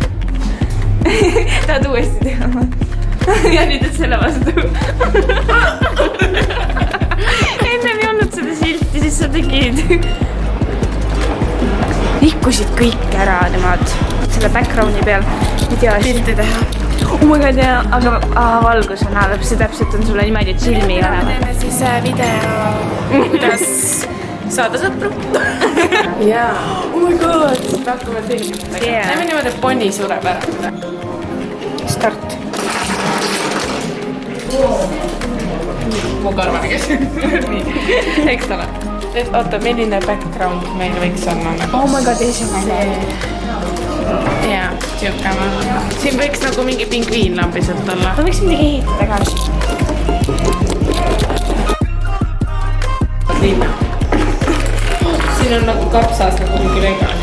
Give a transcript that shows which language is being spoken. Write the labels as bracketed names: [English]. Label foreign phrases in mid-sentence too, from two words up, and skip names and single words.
[Estonian] Tahad uuesti teha? Ja nüüd et selle vastu. Ennem ei olnud seda silti, siis sa tegid. Rikkusid kõik ära nemad selle backgroundi peal. Pilti teha. [English] Oh my god, [Estonian] ja, aga valgus on halb, see täpselt on sulle niimoodi, et silmi ei ole. Teeme siis video, kuidas saada sõpru. Jaa. [English] Oh my god, [Estonian] me hakkame filmima. Näeme niimoodi, et ponni sureb ära. Start. Mu karvane kes. Nii, eks ole. Oota, milline background meil võiks olla? [English] Oh my god, [Estonian] esimene. Jaa, siukama. Siin võiks nagu mingi pingviin lambiselt olla. Ma võiks midagi ehitada ka. Linna. Siin on nagu kapsas nagu mingi vegani.